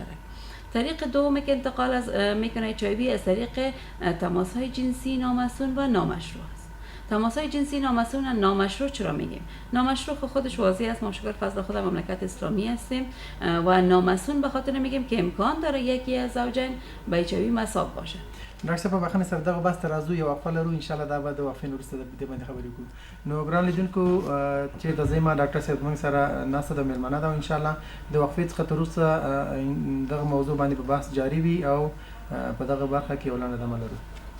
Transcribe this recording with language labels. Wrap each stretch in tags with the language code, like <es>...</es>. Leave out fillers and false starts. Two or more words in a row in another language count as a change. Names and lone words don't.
<fa>طریق دومی که انتقال از میکنه HIV از طریق تماس های جنسی نامسئول و نامشروع است. تماس های جنسی نامسئول و نامشروع چرا میگیم؟ نامشروع خودش واضح است، ما شکر فضل خدا مملکت اسلامی هستیم و نامسئول به خاطر میگیم که امکان داره یکی از زوجین به HIV مصاب باشه.</fa> <ps>ډاکټر صاحب بخښنې سره دغه بحث ته راځو یو وقفه لرو</ps> <ar>ان شاء الله</ar> <ps>دا به د وقفې نه وروسته د دې باندې خبرې کوو. نو ګران لیدونکو چې د زما ډاکټر صاحب موږ سره ناسته د میلمانه ده او</ps> <ar>ان شاء الله</ar> <ps>د وقفې څخه تر وروسته دغه موضوع باندې په بحث جاری وي او په دغه برخه کې ولانه دمه لرو.</ps>